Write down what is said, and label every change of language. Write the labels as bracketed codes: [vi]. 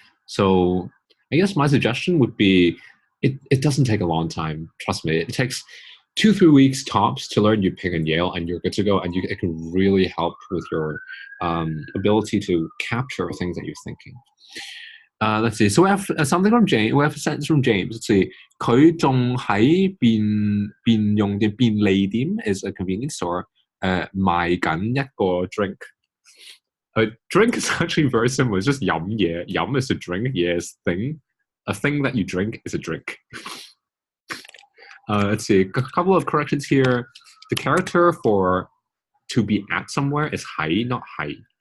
[en] So I guess my suggestion would be it doesn't take a long time. Trust me. It takes 2-3 weeks tops to learn Yuping and Yale, and you're good to go. And it can really help with your ability to capture things that you're thinking. Let's see. So we have something from James. We have a sentence from James. Let's see. [zh] 佢仲喺便用嘅便利店 [en] is a convenience store [zh] 賣緊一個 drink. [en] Drink is actually very similar. It's just 飲嘢.飲 is to drink. 嘢 is thing. A thing that you drink is a drink. Let's see. A couple of corrections here. The character for to be at somewhere is 喺, not 係.